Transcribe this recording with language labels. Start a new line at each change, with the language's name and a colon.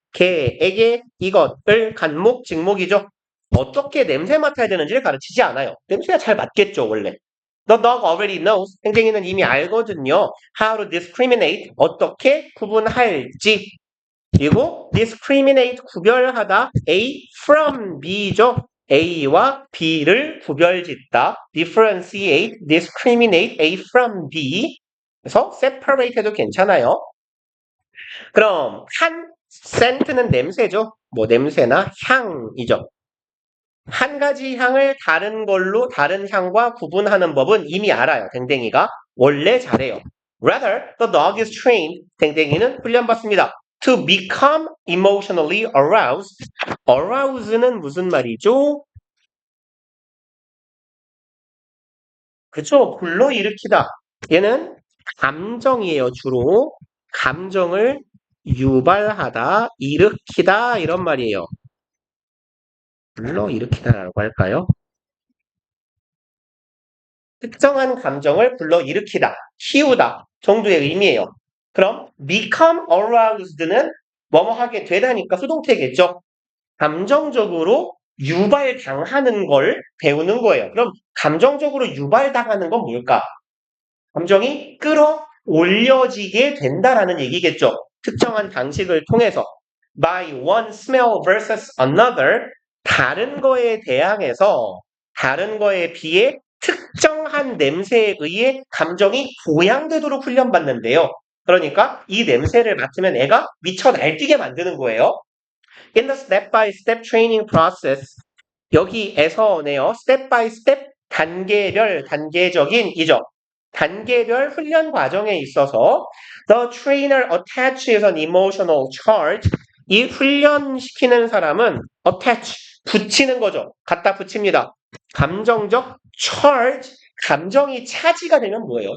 Korean: 개에게 이것을 간목, 직목이죠. 어떻게 냄새 맡아야 되는지를 가르치지 않아요. 냄새가 잘 맡겠죠, 원래.
English: The dog already knows.
Korean: 땡땡이는 이미 알거든요.
English: How to discriminate.
Korean: 어떻게 구분할지. 그리고 discriminate, 구별하다. A from B죠. A와 B를 구별짓다.
English: differentiate, discriminate A from B.
Korean: 그래서 separate 해도 괜찮아요. 그럼 한 scent는 냄새죠. 뭐 냄새나 향이죠. 한 가지 향을 다른 걸로 다른 향과 구분하는 법은 이미 알아요. 댕댕이가 원래 잘해요.
English: Rather, the dog is trained.
Korean: 댕댕이는 훈련받습니다.
English: To become emotionally aroused.
Korean: Arouse는 무슨 말이죠? 그쵸? 불러일으키다. 얘는 감정이에요. 주로 감정을 유발하다, 일으키다 이런 말이에요. 불러일으키다라고 할까요? 특정한 감정을 불러일으키다, 키우다 정도의 의미예요. 그럼 become aroused는 뭐뭐 하게 되다니까 수동태겠죠. 감정적으로 유발당하는 걸 배우는 거예요. 그럼 감정적으로 유발당하는 건 뭘까? 감정이 끌어올려지게 된다라는 얘기겠죠. 특정한 방식을 통해서
English: by one smell versus another,
Korean: 다른 거에 대항해서 다른 거에 비해 특정한 냄새에 의해 감정이 고양되도록 훈련받는데요. 그러니까 이 냄새를 맡으면 애가 미쳐 날뛰게 만드는 거예요.
English: In the step-by-step training process,
Korean: 여기에서네요. step-by-step, 단계별, 단계적인이죠. 단계별 훈련 과정에 있어서
English: the trainer attaches an emotional charge,
Korean: 이 훈련시키는 사람은 attach, 붙이는 거죠. 갖다 붙입니다. 감정적 charge, 감정이 차지가 되면 뭐예요?